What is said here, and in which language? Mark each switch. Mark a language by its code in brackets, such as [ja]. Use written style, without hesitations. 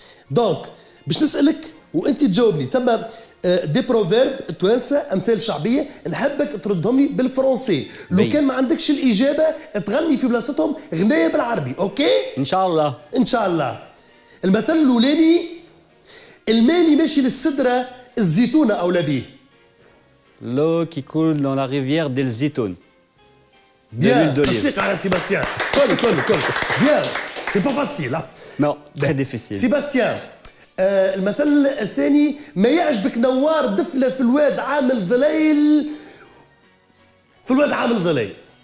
[ar] دونك باش نسألك وأنت تجاوبني ثم دي بروفيرب توانسة أمثال شعبية نحبك تردهم لي بالفرنسي لو كان ما عندكش الإجابة تغني في بلاصتهم غناية بالعربي أوكي؟ إن شاء الله. إن شاء الله. المثل الأولاني الماني ماشي للسدرة الزيتونة أولى بيه. [fr] L'eau qui coule dans la rivière des zitoun. [ar] Bien, تصفيق على سيباستيان. [fr] كل. Bien, c'est pas facile. Non, très difficile. [ar] سيباستيان المثل الثاني ما يعجبك نوار دفلة في الواد عامل ظليل في الواد عامل ظليل.